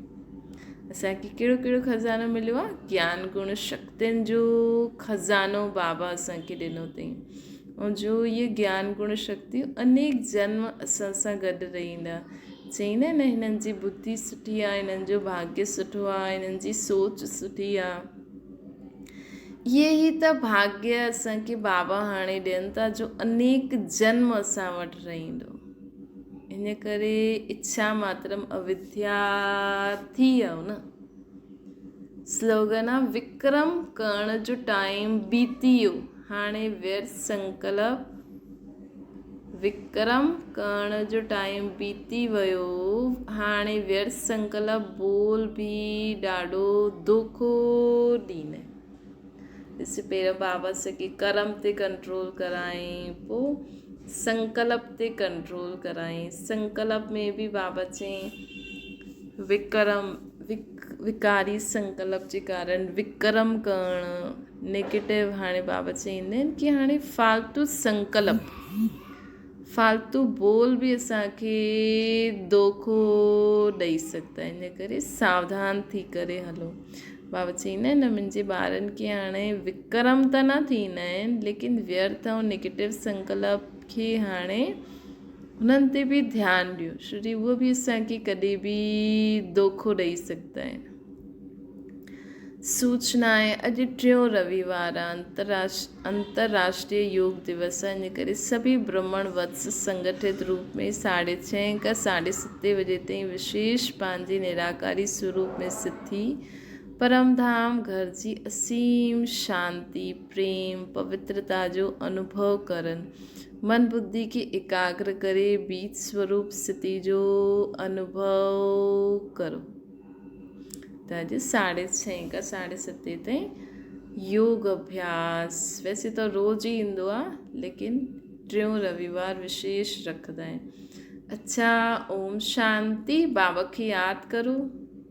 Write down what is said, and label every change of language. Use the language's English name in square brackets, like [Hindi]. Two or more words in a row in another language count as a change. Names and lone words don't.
[Sindhi] असांखे कहिड़ो कहिड़ो खज़ानो मिलियो आहे? ज्ञान गुण शक्तियुनि जो खज़ानो बाबा असांखे ॾिनो अथई, ऐं जो इहे ज्ञान गुण शक्तियूं अनेक जन्म असां सां गॾु रहंदा। चईंदा आहिनि हिननि जी बुद्धि सुठी आहे, हिननि जो भाग्य सुठो आहे, हिननि जी सोच सुठी आहे। इहे ई त भाग्य असांखे बाबा हाणे ॾियनि था जो अनेक जन्म असां वटि रहंदो। इन करे इच्छा मात्रम अविद्या थी वियो न। स्लोगन आहे विक्रम करण जो टाइम बीती वियो, हाणे व्यर्थ संकल्प। विक्रम करण जो टाइम बीती वियो, हाणे व्यर्थ संकल्प बोल बि ॾाढो दोखो ॾींदा। ॾिस, पहिरियों बाबा असांखे कर्म ते कंट्रोल करायईं, पोइ संकल्प ते कंट्रोल करायईं। संकल्प में बि बाबा चयईं विकारी संकल्प जे कारण विक्रम करणु नेगेटिव। हाणे बाबा चईंदा आहिनि कि हाणे फालतू फालतू बोल बि असांखे दोखो ॾेई सघंदा आहिनि, इन करे सावधान थी करे हलो। बाबा चईंदा आहिनि न, मुंहिंजे ॿारनि खे हाणे विक्रम त न थींदा आहिनि, लेकिन व्यर्थ ऐं नेगेटिव संकल्प खे हाणे उन्हनि ते बि ध्यानु ॾियो, छोजी उहो बि असांखे कॾहिं बि दोखो ॾेई सघंदा आहिनि। सूचना आहे, अॼु 3 रविवार अंतर्राष्ट्रीय योग दिवस आहे, इन करे सभी ब्राह्मण वत्स संगठित रूप में 6:30 खां 7:30 बजे ताईं विशेष पंहिंजे निराकारी स्वरूप में स्थिति परमधाम घर जी असीम शांति, प्रेम, पवित्रता जो अनुभव करनि, मन बुद्धि खे एकाग्र करे बीज स्वरूप स्थिति जो अनुभव करो। त अॼु 6:30 खां 7:30 ताईं योग अभ्यास [Hindi] वैसे तो रोज़ ही [Sindhi] ईंदो आहे, लेकिन 3 रविवार विशेष रखंदा आहिनि। अच्छा, ओम शांति। बाबा खे यादि करो।